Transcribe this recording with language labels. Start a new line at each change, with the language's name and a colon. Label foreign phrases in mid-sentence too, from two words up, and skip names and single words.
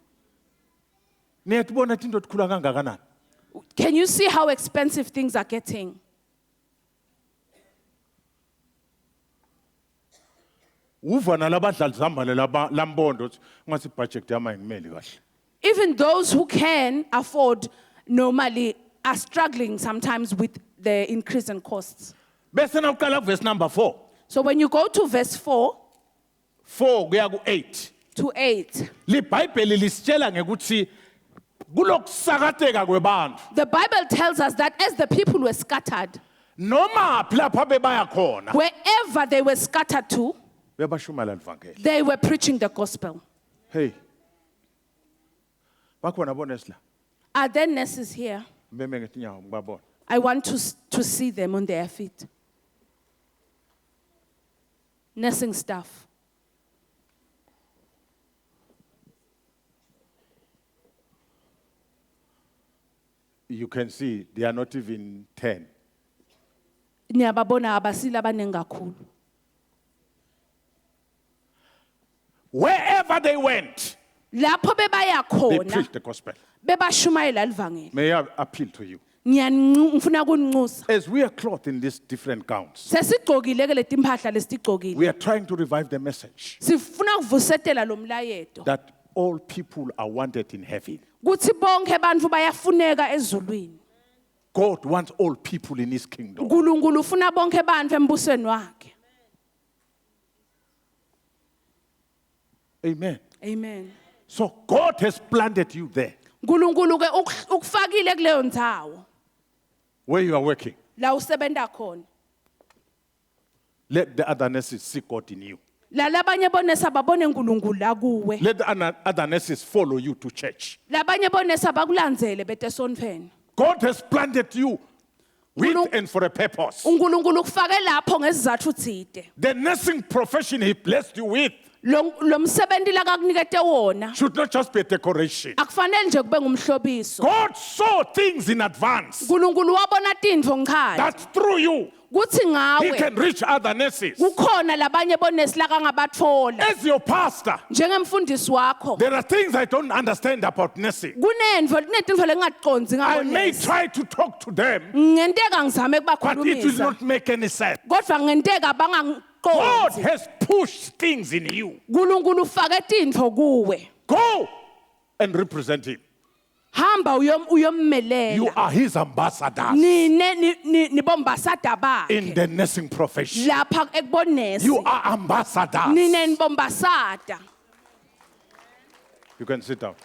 Swati: Niyatibona into ekhula kangakanani?
English: Can you see how expensive things are getting?
Swati: Uva nalabadlali zambale lambondo ukuthi ngathi budget yami ayingimeli kahle.
English: Even those who can afford normally are struggling sometimes with the increase in costs.
Swati: Bese nawuqala
English: verse number 4. So when you go to verse 4
Swati: kuya ku8.
English: to 8,
Swati: LiBhayibheli lisitshela ngekuthi kulokusakateka kwebantu.
English: the Bible tells us that as the people were scattered,
Swati: Noma lapha bebaya khona wherever they were scattered to, bebashumela ivangeli.
English: they were preaching the gospel.
Swati: Hey. Bakhona bonesi la.
English: Are there nurses here?
Swati: Beme ngetinyawo ngibabona.
English: I want to see them on their feet. Nursing staff. You can see they are not even 10.
Swati: Niyababona abasila abaningi kakhulu.
English: Wherever they went,
Swati: Lapho bebaya
English: they
Swati: khona,
English: preached the gospel.
Swati: bebashumayela livangeli.
English: May I appeal to you?
Swati: Ngifuna ukunxusa.
English: As we are clothed in these different gowns,
Swati: Sesigqokile ke leti impahla lesitigqokile.
English: we are trying to revive the message
Swati: Sifuna ukuvusetela lo mlayeto.
English: that all people are wanted in heaven.
Swati: Kuthi bonke abantu bayafuneka ezulwini.
English: God wants all people in his kingdom.
Swati: uNkulunkulu ufuna bonke abantu embusweni wakhe.
English: Amen. Amen. So God has planted you there
Swati: uNkulunkulu ke ukufakile kuleyo ndzawo
English: where you are working.
Swati: la usebenta khona.
English: Let the other nurses see God in you.
Swati: La labanye bonesa babone uNkulunkulu la kuwe.
English: Let the other nurses follow you to church.
Swati: Labanye bonesa bakulandzele bete sonfeni.
English: God has planted you with and for a purpose.
Swati: uNkulunkulu kufake lapho ngesizathu tsite.
English: The nursing profession he blessed you with
Swati: Lo msebenzi la kakunikete wona
English: should not just be a decoration.
Swati: akufanele nje kube ngumhlobiso.
English: God saw things in advance
Swati: uNkulunkulu wabona tintfo ngikhaya.
English: that through you
Swati: Kuthi
English: he
Swati: ngawe
English: can reach other nurses.
Swati: kukhona labanye bonesi la kangabatfola.
English: As your pastor,
Swati: Njengemfundisi wakho
English: there are things I don't understand about nursing.
Swati: kunentfo lengingaqondzi
English: I may
Swati: ngabonesi.
English: try to talk to them,
Swati: Ngenteka ngizame
English: but it will
Swati: kubakhulumisa.
English: not make any sense.
Swati: Kodwa ngenteka
English: God
Swati: bangaqondzi.
English: has pushed things in you.
Swati: uNkulunkulu ufake tintfo kuwe.
English: Go and represent him.
Swati: Hamba
English: You
Swati: uyommelela.
English: are his ambassadors
Swati: Nibombasada
English: in
Swati: bakhe.
English: the nursing profession.
Swati: Lapha ekubonesi.
English: You are ambassadors.
Swati: Nine nibombasada.
English: You can sit down.